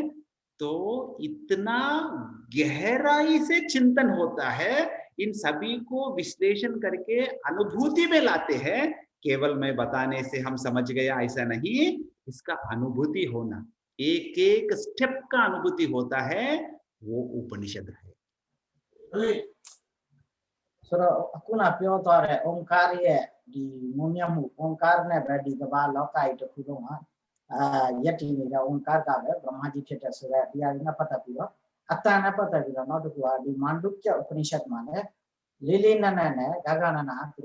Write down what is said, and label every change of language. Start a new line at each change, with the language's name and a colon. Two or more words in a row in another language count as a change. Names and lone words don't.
Hindi: तो इतना गहराई से चिंतन होता है, इन सभी को विश्लेषण करके अनुभूति में लाते हैं। केवल मैं बताने से हम समझ गया ऐसा नहीं, इसका अनुभूति होना, एक एक स्टेप का अनुभूति होता है, वो उपनिषद है।
Burmese: အခုနပြောသွားတဲ့ဩံကားရဲ့ဒီမွန်မြတ်မှုဩံကားနဲ့ပဲဒီကမ္ဘာလောကကြီးတစ်ခုလုံးကယက်တည်နေတဲ့ဩံကားကပဲဗြဟ္မာကြီးဖြစ်တဲ့ဆိုတဲ့တရားတွေနဲ့ပတ်သက်ပြီးတော့အတန်နဲ့ပတ်သက်ပြီးတော့နောက်တစ်ခုကဒီမန္တုကျဥပနိရှတ်မှာလည်းလေးလေးနက်နက်နဲ့ဂဂနနာသူ